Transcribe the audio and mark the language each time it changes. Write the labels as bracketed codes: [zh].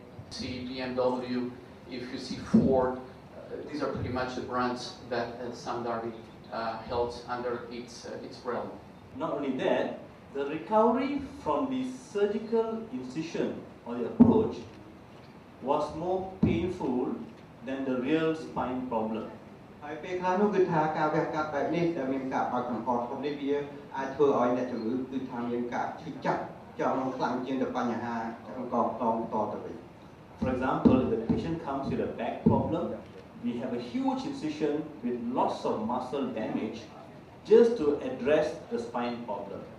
[en] See BMW, if you see Ford, these are pretty much the brands that Sime Darby held under its realm. Not only that, the recovery from the surgical incision or the approach was more painful than the real spine problem. [km] ហើយពេលខ្លះនោះគឺថាការវះកាត់បែបនេះដែលមានការបើកកង្កត់ខ្លួននេះវាអាចធ្វើឲ្យអ្នកជំងឺគឺថាមានការឈឺចាប់ចំខ្លាំងជាងទៅបញ្ហាកង្កត់តទៅវិញ [en] For example, if the patient comes with a back problem, we have a huge incision with lots of muscle damage just to address the spine problem.